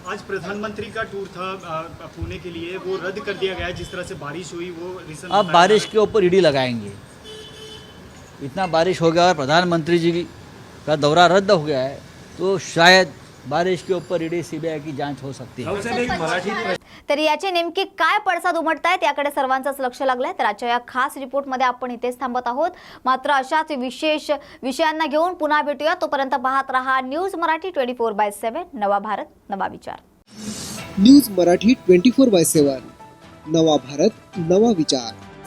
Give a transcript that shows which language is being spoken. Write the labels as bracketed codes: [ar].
[hi] आज प्रधानमंत्री का टूर था पुणे के लिए, वो रद्द कर दिया गया है। जिस तरह से बारिश हुई वो रीजन अब बारिश के ऊपर ईडी लगाएंगे। इतना बारिश हो गया और प्रधानमंत्री जी का दौरा रद्द हो गया है, तो शायद बारिश के ऊपर ईडी सीबीआय की जांच हो सकती है। [mr] तरी याचे नेमके काय पडसाद उमटतायत याकडे सर्वांचंच लक्ष लागलंय। तर आजच्या या खास रिपोर्टमध्ये आपण इथेच थांबत आहोत। मात्र अशाच विशेष विषयांना घेऊन पुन्हा भेटूया। तोपर्यंत पाहत रहा न्यूज मराठी 24/7, नवा भारत नवा विचार। न्यूज मराठी 24/7, नवा भारत नवा विचार।